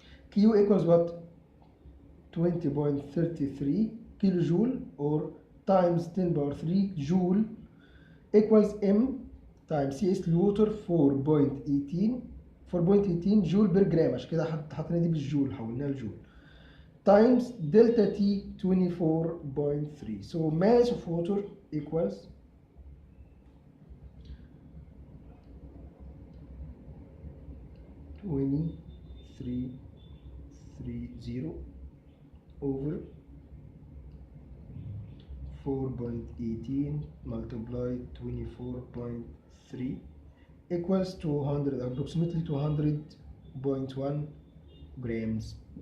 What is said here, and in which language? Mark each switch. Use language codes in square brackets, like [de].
[en] Q equals what? 20.33 kilojoule or times 10 power 3 joule equals M times CS الووتر 4.18 joule per gram. [ar] عشان كده حطينا دي بالجول، حولناها لجول [en] times delta T [ar] 24.3. [en] So mass of water equals over 4.18 multiplied 24.3 equals 200, approximately 200.1 grams.